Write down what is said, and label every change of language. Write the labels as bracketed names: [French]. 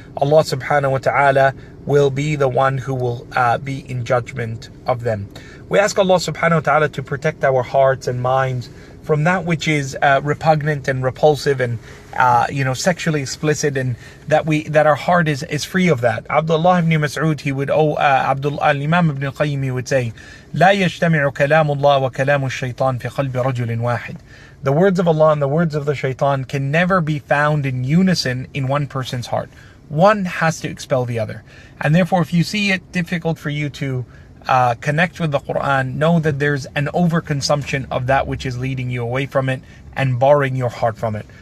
[English] Allah subhanahu wa ta'ala will be the one who will be in judgment of them. We ask Allah subhanahu wa ta'ala to protect our hearts and minds from that which is repugnant and repulsive and sexually explicit, and that our heart is free of that. [Arabic] Abdullah ibn Mas'ud, Imam ibn al-Qayyim, [English] he would say, [Arabic] لا يجتمع كلام الله وكلام الشيطان في قلب رجل واحد. [English] The words of Allah and the words of the Shaitan can never be found in unison in one person's heart. One has to expel the other. And therefore, if you see it difficult for you to connect with the Quran, know that there's an overconsumption of that which is leading you away from it and barring your heart from it.